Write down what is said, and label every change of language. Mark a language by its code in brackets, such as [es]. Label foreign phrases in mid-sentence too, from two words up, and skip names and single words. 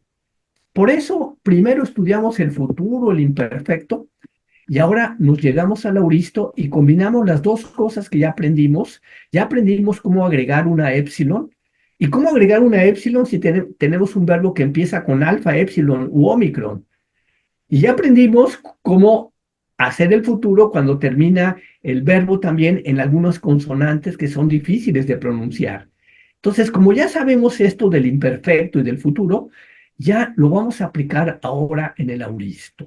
[es] Por eso, primero estudiamos el futuro, el imperfecto, y ahora nos llegamos al auristo y combinamos las dos cosas que ya aprendimos. Ya aprendimos cómo agregar una épsilon. ¿Y cómo agregar una épsilon si tenemos un verbo que empieza con alfa, épsilon u ómicron? Y ya aprendimos cómo hacer el futuro cuando termina el verbo también en algunas consonantes que son difíciles de pronunciar. Entonces, como ya sabemos esto del imperfecto y del futuro, ya lo vamos a aplicar ahora en el auristo.